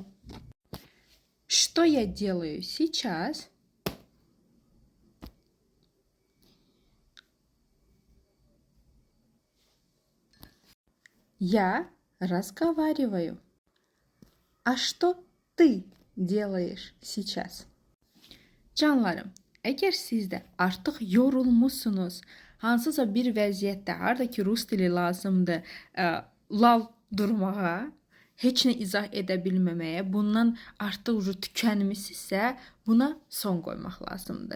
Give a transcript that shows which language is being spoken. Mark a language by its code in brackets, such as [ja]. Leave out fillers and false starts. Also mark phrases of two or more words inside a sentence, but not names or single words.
[ru] Что я делаю сейчас? Я разговариваю. А что ты делаешь сейчас? [az] Canlarım, əgər siz də artıq yorulmusunuz, hansısa bir vəziyyətdə, harda ki rus dili lazımdır, lal durmağa, heç nə izah edə bilməməyə, bundan artıq tükənmisinizsə, buna son qoymaq lazımdır.